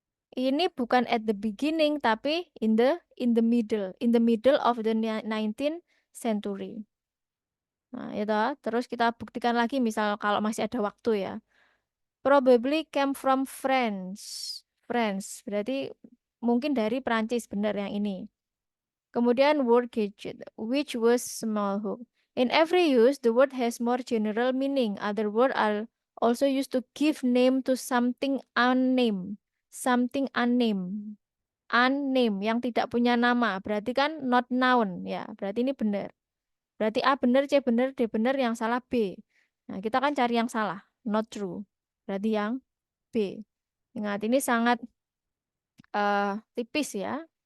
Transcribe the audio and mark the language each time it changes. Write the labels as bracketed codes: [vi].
[id] Ini bukan [en] at the beginning [id] tapi [en] in the middle, in the middle of the 19th century. [id] Nah, itu. Terus kita buktikan lagi misal kalau masih ada waktu ya. [en] Probably came from France. [id] France berarti mungkin dari Prancis, benar yang ini. Kemudian [en] word gadget, which was small hook. In every use, the word has more general meaning. Other words are also used to give name to something unnamed. Something unnamed. [id] Unnamed, yang tidak punya nama. Berarti kan not noun. Ya, berarti ini benar. Berarti A benar, C benar, D benar, yang salah B. Nah, kita kan cari yang salah. Not true. Berarti yang B. Ingat, ini sangat tipis ya.